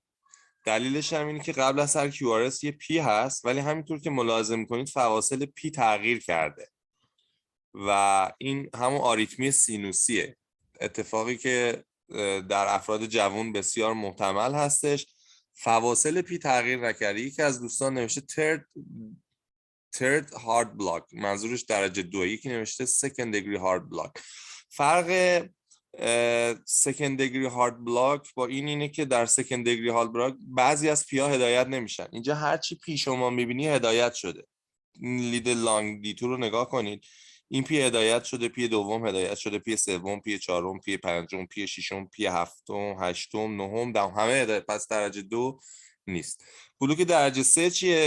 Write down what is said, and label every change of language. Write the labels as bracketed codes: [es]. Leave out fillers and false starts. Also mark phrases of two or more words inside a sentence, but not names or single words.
[fa] دلیلش هم اینه که قبل از هر QRS یه پی هست، ولی همینطور که ملاحظه میکنید فواصل پی تغییر کرده و این همون آریتمی سینوسیه. اتفاقی که در افراد جوان بسیار محتمل هستش. فواصل پی تغییر نکرده. یکی از دوستان نوشته [en] third heart block، [fa] منظورش درجه 2. یکی نوشته [en] second degree heart block. [fa] فرق [en] second degree heart block [fa] با اینه که در [en] second degree heart block [fa] بعضی از پی ها هدایت نمیشن. اینجا هرچی پی شما میبینی هدایت شده. لید لانگ دیتو رو نگاه کنید. این پی هدایت شده، پی دوم هدایت شده، پی سوم، پی چهارم، پی پنجم، پی ششم، پی هفتم، هشتم، نهم، دهم، همه هدایت. پس درجه 2 نیست. بلوک درجه 3 چیه؟